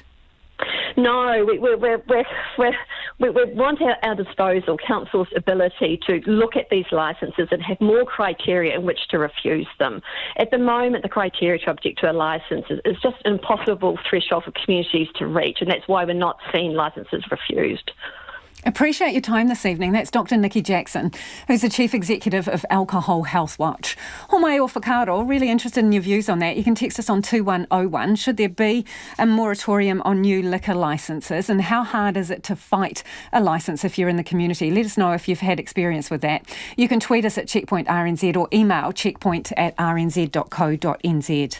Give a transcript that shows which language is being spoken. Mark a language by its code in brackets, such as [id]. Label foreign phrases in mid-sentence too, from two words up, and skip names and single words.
[en] No, we want at our disposal council's ability to look at these licences and have more criteria in which to refuse them. At the moment, the criteria to object to a licence is just an impossible threshold for communities to reach, and that's why we're not seeing licences refused. Appreciate your time this evening. That's Dr. Nikki Jackson, who's the Chief Executive of Alcohol Health Watch. [mi] Homai o whakaaro, [en] really interested in your views on that. You can text us on 2101. Should there be a moratorium on new liquor licences, and how hard is it to fight a licence if you're in the community? Let us know if you've had experience with that. You can tweet us at Checkpoint RNZ or email checkpoint@rnz.co.nz.